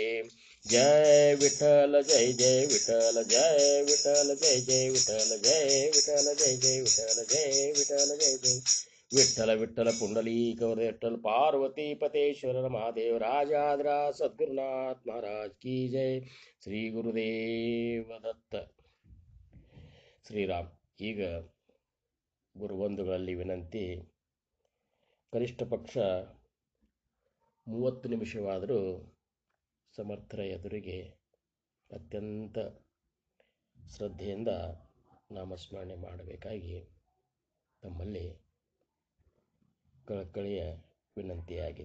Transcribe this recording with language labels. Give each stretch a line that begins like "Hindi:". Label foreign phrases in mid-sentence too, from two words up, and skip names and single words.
Marathi: जय विठ्ठल जय जय विठ्ठल, जय विठ्ठल जय जय विठ्ठल, जय विठ्ठल जय जय विठ्ठल, जय विठ्ठल जय जय विठ्ठल. विठ्ठल पुंडलिक विठ्ठल, पार्वती पतेश्वर महादेव, राजाद्रा सद्गुरुनाथ महाराज की जय.
Kannada: ಶ್ರೀ ಗುರುದೇವ ದತ್ತ. ಶ್ರೀರಾಮ್. ಈಗ ಗುರುಬಂಧುಗಳಲ್ಲಿ ವಿನಂತಿ, ಕನಿಷ್ಠ ಪಕ್ಷ 30 ನಿಮಿಷವಾದರೂ ಸಮರ್ಥರ ಎದುರಿಗೆ ಅತ್ಯಂತ ಶ್ರದ್ಧೆಯಿಂದ ನಾಮಸ್ಮರಣೆ ಮಾಡಬೇಕಾಗಿ ತಮ್ಮಲ್ಲಿ ಕಳಕಳಿಯ ವಿನಂತಿಯಾಗಿದೆ.